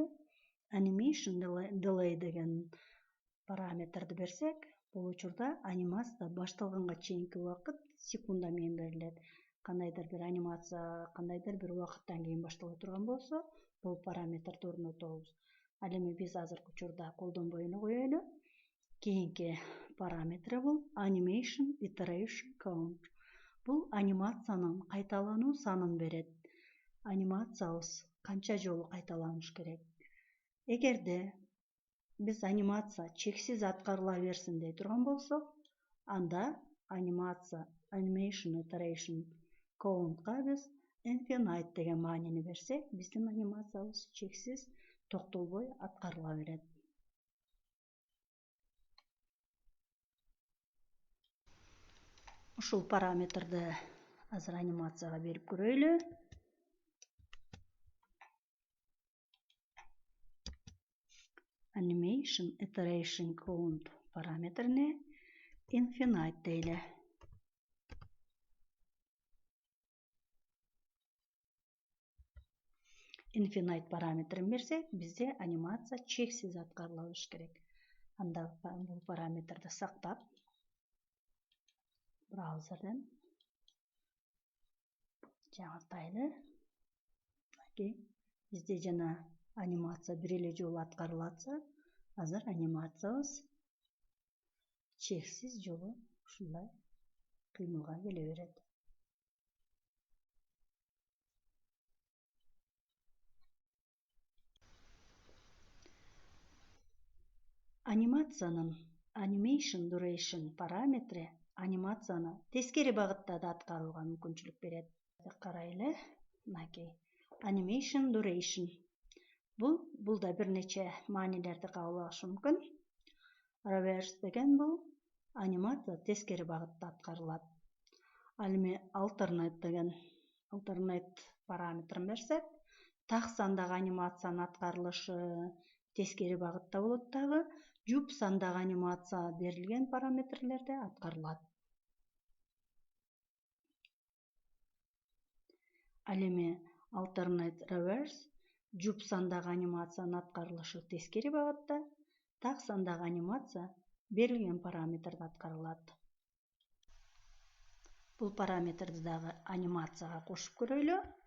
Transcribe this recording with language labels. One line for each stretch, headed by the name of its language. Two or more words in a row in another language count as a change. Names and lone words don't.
English: Animation delay
Kyrgyz: деген параметрди берсек, бул учурда анимация башталганга чейинки убакыт секунда менен берилет. Кандайдыр бир анимация кандайдыр бир убакыттан кийин баштала турган болсо, бул параметрди орнотобуз. Ал эми биз азыркы учурда колдонбой эле коелу. Кийинки параметри бул
English: animation iteration count.
Kyrgyz: Бул анимациянын кайталануу санын берет. Анимациябыз канча жолу кайталаныш керек. Эгерде биз анимация чексиз аткарыла берсин дей турган болсок, анда
English: animation iteration countка
Kyrgyz: биз infinite деген маанини берсек, биздин анимациябыз чексиз токтолбой аткарыла берет. Ушул параметрди азыр анимацияга берип көрөйлү.
English: Animation iteration count
Kyrgyz: параметрине infinite дейли. Infinite параметрин берсек, бизде анимация чексиз аткарыла болуш керек. Анда бул параметрди сактап, браузерден жаңыртайлы. Бизде жана анимация бир эле жолу аткарылатса, азыр анимациябыз чексиз жолу ушундай кыймылга келе берет. Анимациянын
English: animation duration
Kyrgyz: параметри анимацияны тескери багытта да аткарууга мүмкүнчүлүк берет. Карайлы.
English: Animation duration.
Kyrgyz: Бул да бир нече маанилерди кабыл алышы мүмкүн. Reverse деген бул анимация тескери багытта аткарылат. Ал эми alternate параметрин берсек, так сандагы анимациянын аткарылышы тескери багытта болот дагы, жуп сандагы анимация берилген параметрлерде аткарылат. Ал эми
English: alternate reverse
Kyrgyz: Жұп сандагы анимациянын аткарылышы тескери багытта, так сандагы анимация берилген параметрде аткарылат. Бул параметрди дагы анимацияга кошуп көрөлү.